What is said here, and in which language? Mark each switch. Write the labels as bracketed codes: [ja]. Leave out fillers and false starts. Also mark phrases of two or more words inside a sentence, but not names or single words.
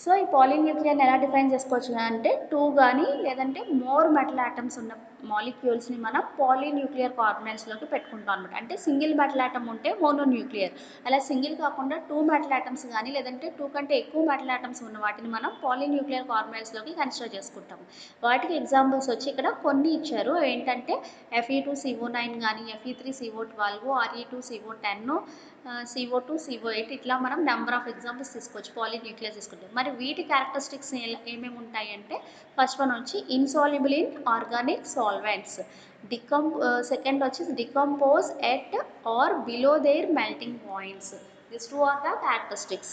[te] సో ఈ పాలీన్యూక్లియర్ని ఎలా డిఫైన్ చేసుకోవచ్చు అంటే 2 కానీ లేదంటే [en] more metal atoms [te] ఉన్న మాలిక్యూల్స్ని మనం [en] polynuclear carbonylsలోకి [te] పెట్టుకుంటాం అనమాట. అంటే [en] single metal atom [te] ఉంటే మోనోన్యూక్లియర్, అలా సింగిల్ కాకుండా 2 [en] metal atoms [te] కానీ లేదంటే 2 కంటే ఎక్కువ [en] metal atoms [te] ఉన్న వాటిని మనం [en] polynuclear carbonylsలోకి consider [te] చేసుకుంటాం. వాటికి ఎగ్జాంపుల్స్ వచ్చి ఇక్కడ కొన్ని ఇచ్చారు. ఏంటంటే Fe2CO9 కానీ Fe3CO12, Re2CO10, CO2, CO8 ఇట్లా మనం [en] number of examples [te] తీసుకోవచ్చు పాలీన్యూక్లియర్ తీసుకుంటే. మరి వీటి క్యారెక్టరిస్టిక్స్ ఏమేమి ఉంటాయి అంటే [en] first one [te] వచ్చి [en] insoluble in organic solvents, second [te] వచ్చి [en] decompose at or below their melting points. this two are the characteristics.